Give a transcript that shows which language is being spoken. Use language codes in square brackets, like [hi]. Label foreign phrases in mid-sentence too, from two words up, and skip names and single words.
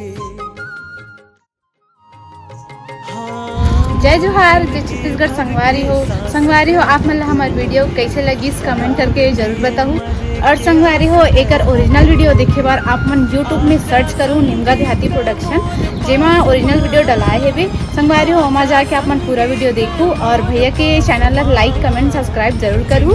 [hne] जय जोहार, जय छत्तीसगढ़। संगवारी हो आप मन हमारे वीडियो कैसे लगी कमेंट करके जरूर बताऊँ। और संगवारी हो एक [en] original video [hne] देखे बार आप मन यूट्यूब में सर्च करूँ निमगा देहाती प्रोडक्शन, जेमा [en] original video [hne] डलाए है भी। संगवारी हो वहाँ जाके आप मन पूरा वीडियो देखूँ और भैया के चैनल ला [en] like comment subscribe [hne] जरूर करूँ।